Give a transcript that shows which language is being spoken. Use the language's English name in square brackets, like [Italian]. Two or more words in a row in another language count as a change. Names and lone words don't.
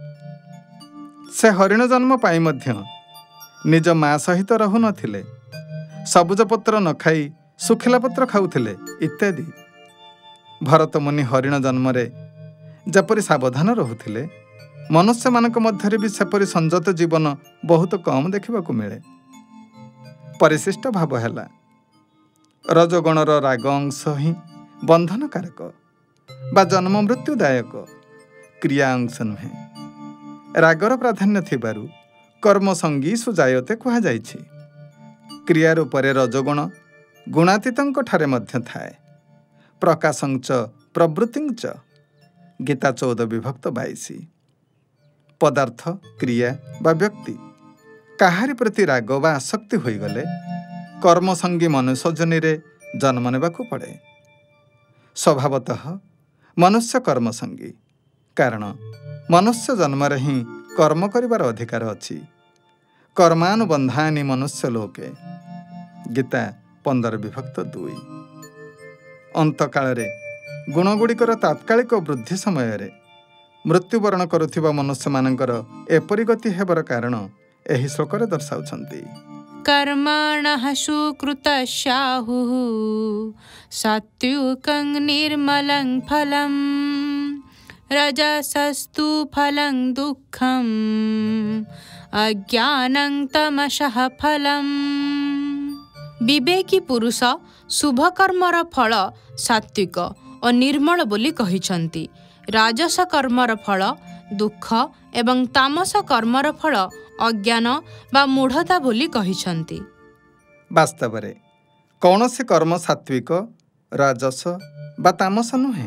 [Odia] ସେ ହରିଣ ଜନ୍ମ ପାଇ ମଧ୍ୟ ନିଜ ମାଁ ସହିତ ରହୁ ନଥିଲେ, ସବୁଜ ପତ୍ର ନ ଖାଇ ଶୁଖିଲା ପତ୍ର ଖାଉଥିଲେ ଇତ୍ୟାଦି। ଭରତ ମୁନି ହରିଣ ଜନ୍ମ ରେ ଯେପରି ସାବଧାନ ରହୁଥିଲେ, ମନୁଷ୍ୟ ମାନଙ୍କ ମଧ୍ୟରେ ଭି ସେପରି ସଂଯତ ଜୀବନ ବହୁତ କମ ଦେଖିବାକୁ ମିଳେ। ପରିଶିଷ୍ଟ ଭାବ ହେଲା ରଜଗଣର ରାଗ ଅଂଶ ହିଁ ବନ୍ଧନକାରକ ବା ଜନ୍ମ ମୃତ୍ୟୁଦାୟକ କ୍ରିୟା ଅଂଶ ନୁହେଁ। ରାଗର ପ୍ରାଧାନ୍ୟ ଥିବାରୁ [Sanskrit] कर्म संगीषु जायते [Odia] କୁହା ଯାଇଛି। କ୍ରିୟା ରୂପରେ ରଜଗୁଣ ଗୁଣାତୀତଙ୍କ ଠାରେ ମଧ୍ୟ ଥାଏ। [Sanskrit] प्रकाशं च प्रवृत्तिं च। गीता 14:22। [Odia] ପଦାର୍ଥ କ୍ରିୟା ବା ବ୍ୟକ୍ତି କାହାରି ପ୍ରତି ରାଗ ବା ଆସକ୍ତି ହୋଇଗଲେ କର୍ମସଙ୍ଗୀ ମନୁଷ୍ୟ ଯୋନିରେ ଜନ୍ମ ନେବାକୁ ପଡ଼େ। ସ୍ୱଭାବତଃ ମନୁଷ୍ୟ କର୍ମସଙ୍ଗୀ, କାରଣ ମନୁଷ୍ୟ ଜନ୍ମ ହିଁ କର୍ମ କରିବାର ଅଧିକାର ଅଛି। [Sanskrit] कर्मानुबंधानि मनुष्य लोके। गीता 15/2। [Odia] ଅନ୍ତକାଳରେ ଗୁଣଗୁଡ଼ିକର ତାତ୍କାଳିକ ବୃଦ୍ଧି ସମୟରେ ମୃତ୍ୟୁବରଣ କରୁଥିବା ମନୁଷ୍ୟମାନଙ୍କର ଏପରି ଗତି ହେବାର କାରଣ ଏହି ଶ୍ଲୋକରେ ଦର୍ଶାଉଛନ୍ତି। [Sanskrit] कर्मणः सुकृतस्याहुः सात्विकं निर्मलं फलं रजसस्तु फलं दुःखं अज्ञानं तमसः फलं। [Odia] ବିବେକୀ ପୁରୁଷ ଶୁଭକର୍ମର ଫଳ ସାତ୍ୱିକ ଓ ନିର୍ମଳ ବୋଲି କହିଛନ୍ତି। ରାଜସ କର୍ମର ଫଳ ଦୁଃଖ ଏବଂ ତାମସ କର୍ମର ଫଳ ଅଜ୍ଞାନ ବା ମୂଢ଼ତା ବୋଲି କହିଛନ୍ତି। ବାସ୍ତବରେ କୌଣସି କର୍ମ ସାତ୍ୱିକ, ରାଜସ ବା ତାମସ ନୁହେଁ।